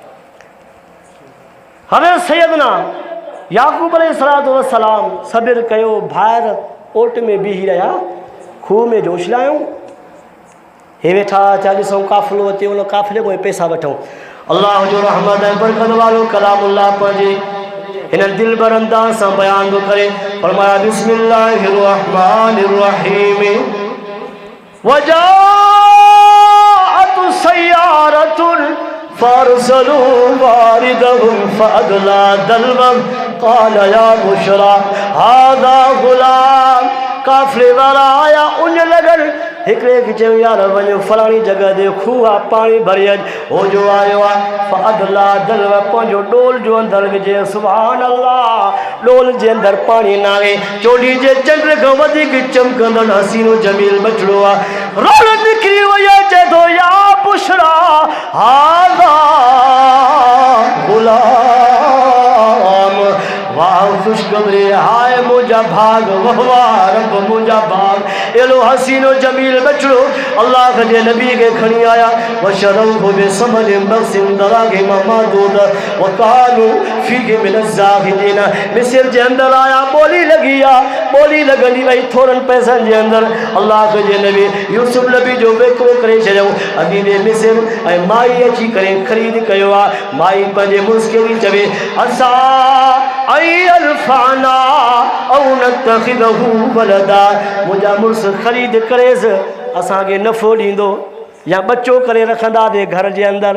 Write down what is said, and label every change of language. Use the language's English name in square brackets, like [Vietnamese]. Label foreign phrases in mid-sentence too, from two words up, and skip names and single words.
[Sindhi] हाणे सैयदना याकूब अलैहिस्सलाम सबुर कयो, ॿाहिरि ओट में बीही रहिया, खूह में जोश लायूं, हे वेठा छा ॾिसूं काफ़िलो अचे, उन काफ़िले को पैसा वठूं। अल्लाह जो रहमत ऐं बरकत वारो कलामुल्लाह पंहिंजे हिन दिल बर अंदाज़ सां बयान थो करे, फरमाया [Arabic] بسم الله الرحمن الرحيم وجاءت سيارة فأرسلوا واردهم فأدلى دلوه قال يا بشرى هذا غلام. [Sindhi] काफ़िले वारा आया, उन लगन हिकिड़े खे चयो यार वञो फलाणी जॻह ते खूह आहे, पाणी भरे अच। हो जो आयो आहे [Arabic] فأدلى دلوه, [Sindhi] पंहिंजो डोल जो अंदरि विझे, [Arabic] سبحان الله, [Sindhi] डोल जे अंदरि पाणी न आहे, चोली जे चंड खां वधीक चमकंदड़ हसीनो जमील बचिड़ो आहे, रोल निकिरी वई आहे, चए थो [Arabic] يا بشرى هذا غلام, [Sindhi] वाह ख़ुशख़बरी, हाय मुंहिंजा भाग, वाह रब मुंहिंजा भाग, एॾो हसीनो जमील बचिड़ो अल्लाह जे नबी खे खणी आया। [Arabic] وشروه بثمن بخس دراهم معدودة وكانوا فيه من الزاهدين. [Sindhi] मिस्र जे अंदरि आया, ॿोली लॻी आहे, ॿोली लॻंदी वई थोरनि पैसनि जे अंदरि। अल्लाह जे नबी यूसुफ नबी जो वेकिरो करे छॾियऊं अदीबे मिस्र, ऐं माई अची करे ख़रीद कयो आहे। माई पंहिंजे मुड़ुस खे थी चवे [Arabic] عسى ينفعنا أو نتخذه ولدا, [Sindhi] मुंहिंजा मुड़ुस ख़रीद करेसि असांखे नफ़ो ॾींदो या बच्चो करे रखंदासीं घर जे अंदरि।